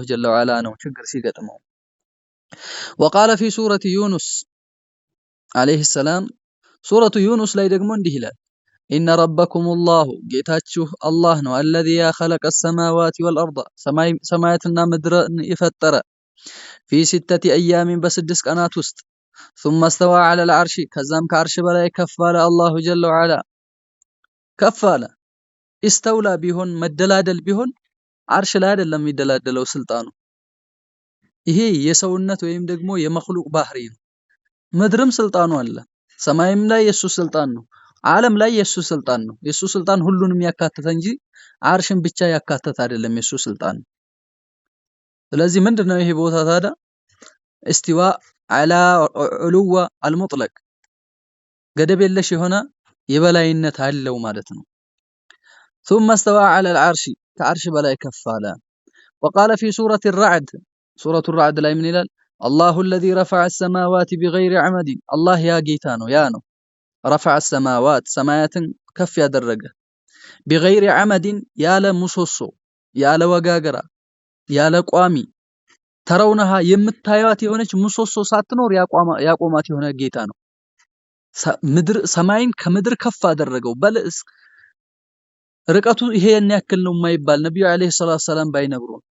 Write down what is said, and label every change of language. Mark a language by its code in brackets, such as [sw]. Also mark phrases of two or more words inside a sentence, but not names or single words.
[ar] جل وعلا [am] ነው ችግር ሲገጥመው። [ar] وقال في سورة يونس عليه السلام፣ [am] ሱረቱ ዩኑስ ላይ ደግሞ እንዲህ ይላል [ar] إن ربكم الله፣ [am] ጌታችሁ አላህ ነው። አለዚ ያ [ar] خلق السماوات والأرض፣ [am] ሰማያትና ምድርን የፈጠረ [ar] في ستة أيام፣ [am] በስድስት ቀናት ውስጥ [ar] ثم استوى على العرش፣ [am] ከዛም ከዐርሽ በላይ ከፍ አለ። አላሁ [ar] جل وعلا [am] ከፍ አለ። ኢስተውላ ቢሆን መደላደል ቢሆን አርሽ ላይ አይደለም የሚደላደለው ስልጣኑ። ይሄ የሰውነት ወይም ደግሞ የመክሉቅ ባህሪ ነው። ምድርም ስልጣኑ አለ። ሰማይም ላይ የሱ ስልጣን ነው። ዓለም ላይ የሱ ስልጣን ነው። የሱ ስልጣን ሁሉንም ያካተተ እንጂ አርሽን ብቻ ያካተተ አይደለም የሱ ስልጣን። ስለዚህ ምንድነው ይሄ ቦታ ታዲያ [ar] استواء على علو المطلق [am] ገደብ የለሽ የሆነ የበላይነት አለው ማለት ነው። [ar] ثم استوى على العرش [am] ከአርሽ በላይ ከፍ አለ። [ar] وقال في سورة الرعد سورة الرعد [am] ላይ ምን ይላል? [ar] الله الذي رفع السماوات بغير عمد الله [am] ያ ጌታ ነው ያ ነው [ar] رفع السماوات [am] ሰማያትን ከፍ ያደረገ [ar] بغير عمد [am] ያለ ምሰሶ ያለ ወጋገራ ያለ ቋሚ ተረውነሃ የምታዩት የሆነች ምሰሶ ሳትኖር ያቆማት የሆነ ጌታ ነው። ምድር ሰማይን ከምድር ከፍ አደረገው። በልስ ርቀቱ ይሄን ያክል ነው የማይባል ነብዩ [ar] عليه الصلاة السلام [am] ባይነግሩ